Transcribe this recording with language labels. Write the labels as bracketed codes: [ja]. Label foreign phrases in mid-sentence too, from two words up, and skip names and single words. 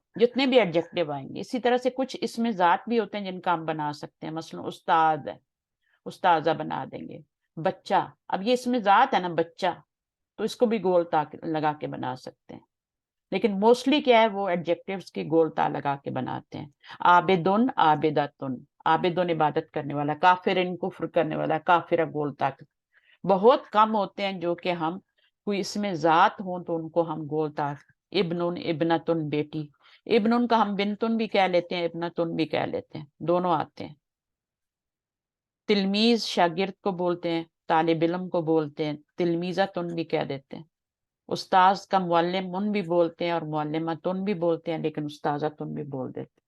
[ur] جتنے بھی ایڈجیکٹو آئیں گے. اسی طرح سے کچھ اسم ذات بھی ہوتے ہیں جن کا ہم بنا سکتے ہیں. مثلا استاد ہے، استاذہ بنا دیں گے. بچہ، اب یہ اسم ذات ہے نا بچہ، تو اس کو بھی گول تا لگا کے بنا سکتے ہیں. لیکن موسٹلی کیا ہے؟ وہ ایڈجیکٹیوز کی گول تا لگا کے بناتے ہیں. [ar] عابدن عابدتن، [ur] عابدن عبادت کرنے والا، کافرن کفر کرنے والا، کافرہ گول تا. بہت کم ہوتے ہیں جو کہ ہم کوئی اسم ذات ہوں تو ان کو ہم گول تا. [ar] ابنن ابنتن [ur] بیٹی، ابنن کا ہم بنتن بھی کہہ لیتے ہیں، ابنتن بھی کہہ لیتے ہیں، دونوں آتے ہیں. تلمیذ شاگرد کو بولتے ہیں، طالب علم کو بولتے ہیں، تلمیذتن بھی کہہ دیتے ہیں. استاذ کا معلمن بھی بولتے ہیں اور معلمتن بھی بولتے ہیں، لیکن استاذتن بھی بول دیتے ہیں.